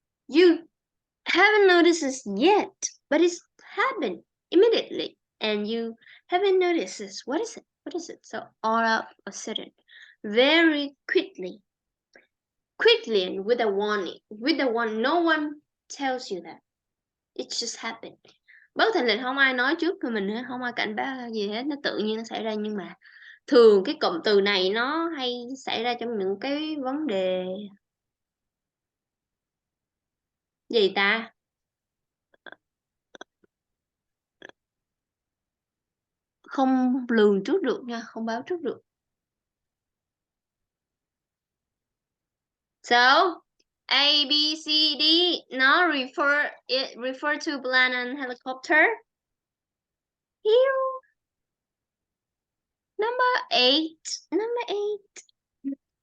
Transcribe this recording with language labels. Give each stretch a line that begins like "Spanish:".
English: You haven't noticed this yet, but it's happened immediately. And you haven't noticed this. What is it? What is it? So all of a sudden. Very quickly. Quickly and with a warning. With a warning. No one tells you that. It just happened.
Vietnamese: Bất thình lình không ai nói trước cho mình hết, không ai cảnh báo gì hết, nó tự nhiên nó xảy ra. Nhưng mà thường cái cụm từ này nó hay xảy ra trong những cái vấn đề gì ta? Không lường trước được nha, không báo trước được.
English: So A, B, C, D nó refer to plane and helicopter. Here. Number 8. Number 8.